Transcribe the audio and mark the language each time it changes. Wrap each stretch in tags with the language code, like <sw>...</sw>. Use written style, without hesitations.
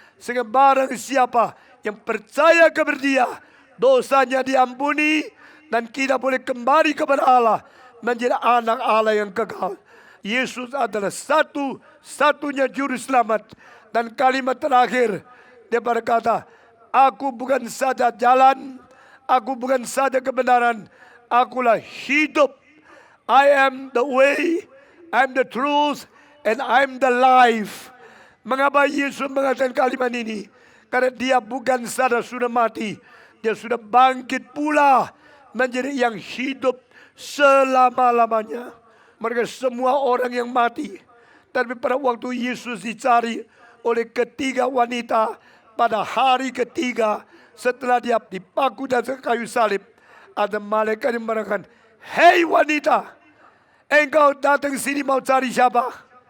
<id>Sehingga barang siapa yang percaya kepada Dia, dosanya diampuni dan kita boleh kembali kepada Allah, menjadi anak Allah yang kekal. Yesus adalah satu-satunya juru selamat. Dan kalimat terakhir, dia berkata, aku bukan saja jalan, aku bukan saja kebenaran, akulah hidup.</id> <en>I am the way, I am the truth, and I am the life.</en> <id>Mengapa Yesus mengatakan kalimat ini? Karena dia bukan saja sudah mati, dia sudah bangkit pula menjadi yang hidup selama-lamanya. Mereka semua orang yang mati. Tapi pada waktu Yesus dicari oleh ketiga wanita pada hari ketiga setelah dia dipaku dan kayu salib, ada malaikat yang mengatakan, hei wanita, engkau datang sini mau cari siapa?</id>